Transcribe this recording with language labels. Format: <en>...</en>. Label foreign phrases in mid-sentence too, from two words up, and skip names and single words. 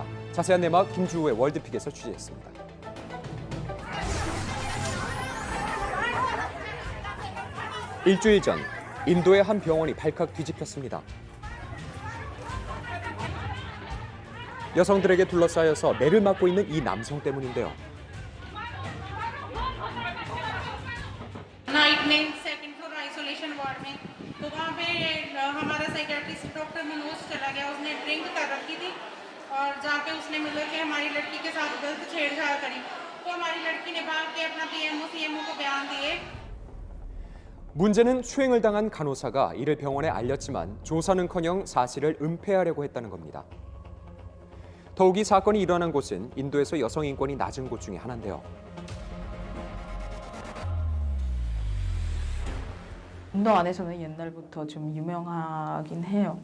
<ko>자세한 내막 김주호의 월드픽에서 취재했습니다. 일주일 전 인도의 한 병원이 발칵 뒤집혔습니다. 여성들에게 둘러싸여서 매를 맞고 있는 이 남성 때문인데요.</ko> <hi>नाइट में</hi> <en>second floor isolation ward</en> <hi>में तो वहाँ पे हमारा</hi> <en>psychiatrist doctor</en> <hi>मनोज चला गया। उसने ड्रिंक कर रखी थी और जहाँ पे उसने मतलब कि हमारी लड़की के साथ गलत छेड़छाड़ करी तो हमारी लड़की ने भाग के अपना पीएमओ सीएमओ को बयान दिए।</hi> <ko>문제는 추행을 당한 간호사가 이를 병원에 알렸지만 조사는커녕 사실을 은폐하려고 했다는 겁니다. 더욱이 사건이 일어난 곳은 인도에서 여성 인권이 낮은 곳 중에 하나인데요. 인도 안에서는 옛날부터 좀 유명하긴 해요.</ko>